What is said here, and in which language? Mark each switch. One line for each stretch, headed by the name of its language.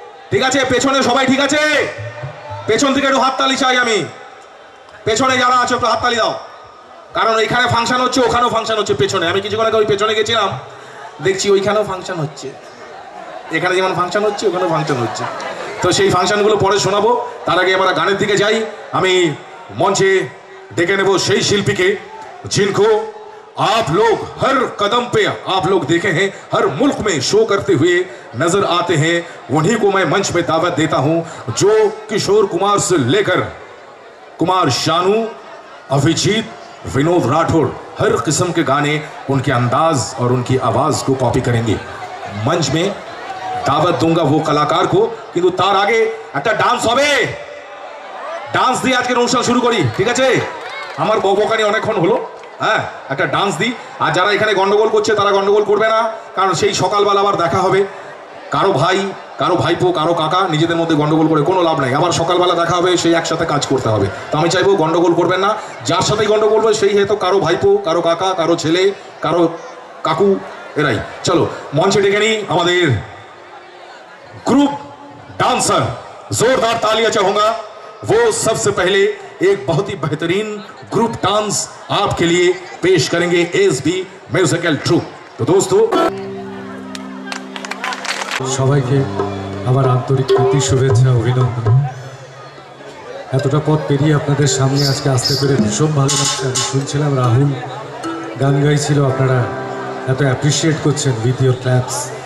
Bangla: ঠিক আছে, পেছনে সবাই ঠিক আছে? পেছন থেকে একটু হাততালি চাই আমি। পেছনে যারা আছে একটু হাততালি দাও, কারণ এখানে ফাংশন হচ্ছে, ওখানেও ফাংশন হচ্ছে। পেছনে আমি কিছুক্ষণ আগে ওই পেছনে গেছিলাম, দেখছি ওইখানেও ফাংশন হচ্ছে। এখানে যেমন ফাংশন হচ্ছে ওখানেও ফাংশন হচ্ছে। তো সেই ফাংশনগুলো পরে শোনাবো। তার আগে আমরা গানের দিকে যাই। আমি মঞ্চে ডেকে নেব সেই শিল্পীকে
Hindi: जिनको आप लोग हर कदम पे आप लोग देखे हैं, हर मुल्क में शो करते हुए नजर आते हैं। उन्हीं को मैं मंच में दावत देता हूं, जो किशोर कुमार से लेकर कुमार शानू, अभिजीत, विनोद राठौड़ हर किस्म के गाने उनके अंदाज और उनकी आवाज को कॉपी करेंगे। मंच में दावत दूंगा वो कलाकार को, किंतु तार आगे
Bangla: একটা ডান্স হবে। ডান্স দিয়ে আজকের অনুষ্ঠান শুরু করি, ঠিক আছে? আমার বকবকানি অনেকক্ষণ হলো, হ্যাঁ, একটা ডান্স দিই। আর যারা এখানে গন্ডগোল করছে তারা গন্ডগোল করবে না, কারণ সেই সকালবেলা আবার দেখা হবে। কারো ভাই, কারো ভাইপো, কারো কাকা নিজেদের মধ্যে গন্ডগোল করে কোনো লাভ নাই। আবার সকালবেলা দেখা হবে, সেই একসাথে কাজ করতে হবে। তো আমি চাইবো গন্ডগোল করবেন না। যার সাথেই গন্ডগোল হবে সেই হয়তো কারো ভাইপো, কারো কাকা, কারো ছেলে, কারো কাকু, এরাই। চলো মঞ্চে ডেকে নিই আমাদের ग्रुप डांसर,
Hindi: जोरदार तालियां चाहूंगा। वो सबसे पहले एक बहुत ही बेहतरीन ग्रुप डांस आपके लिए पेश करेंगे एसबी म्यूजिकल ट्रूप। तो दोस्तों
Bangla: সবাইকে আমার আন্তরিক প্রীতি, শুভেচ্ছা, অভিনন্দন। এতটা পথ পেরিয়ে আপনাদের সামনে আজকে আসতে পেরে ভীষণ ভালো লাগছে। আমি শুনছিলাম রাহুল গান গাইছিল, আপনারা এত অ্যাপ্রিসিয়েট করছেন উইথ ইয়োর ক্ল্যাপস।